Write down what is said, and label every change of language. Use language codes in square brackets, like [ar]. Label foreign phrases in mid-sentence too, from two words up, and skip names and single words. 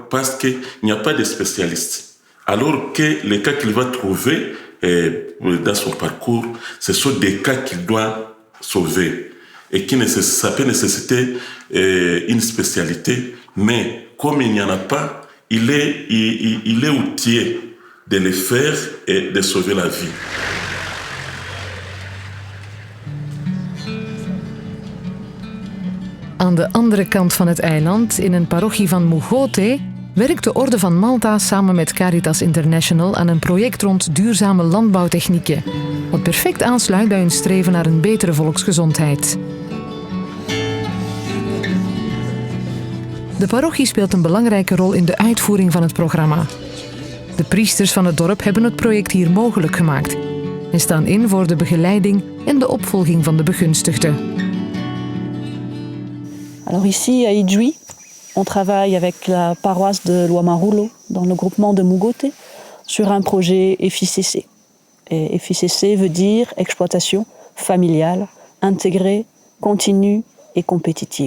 [fr] Parce qu'il n'y a pas de spécialiste. Alors que les cas qu'il va trouver dans son parcours, ce sont des cas qu'il doit sauver. Et ça peut nécessiter une spécialité, mais comme il n'y en a pas, il est outillé de le faire et de sauver la vie. [nl] Aan de andere kant van het eiland, in een parochie van Mugote, werkt de Orde van Malta samen met Caritas International aan een project rond duurzame landbouwtechnieken, wat perfect aansluit bij hun streven naar een betere volksgezondheid. De parochie speelt een belangrijke rol in de uitvoering van het programma. De priesters van het dorp hebben het project hier mogelijk gemaakt en staan in voor de begeleiding en de opvolging van de begunstigden. [fr] Alors ici à Idjoui, on travaille avec la paroisse de Luamarulo dans le groupement de Mugote sur un projet FICC. Et FICC veut dire exploitation familiale, intégrée, continue et compétitive.